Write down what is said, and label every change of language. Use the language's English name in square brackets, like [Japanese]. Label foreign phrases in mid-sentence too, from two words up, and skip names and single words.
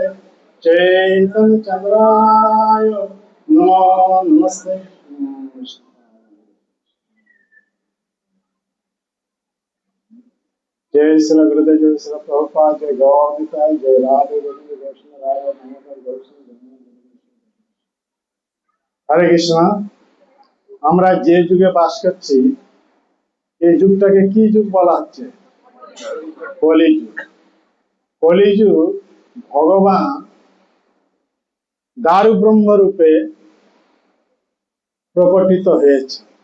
[Sanskrit] चैतन्य चंद्राय नमो नमस्ते। जय श्री गुरुदेव, जय श्री प्रभुपाद, जय गौर निताई, जय राधे गोविंद वैष्णव राय नमोकार गौतम। [Bangla] হরে কৃষ্ণ। আমরা যে যুগে বাস করছি এই যুগটাকে কি যুগ বলা হচ্ছে? কলিযুগ। কলিযুগ ভগবান দারু ব্রহ্ম রূপে প্রকটিত হয়েছে।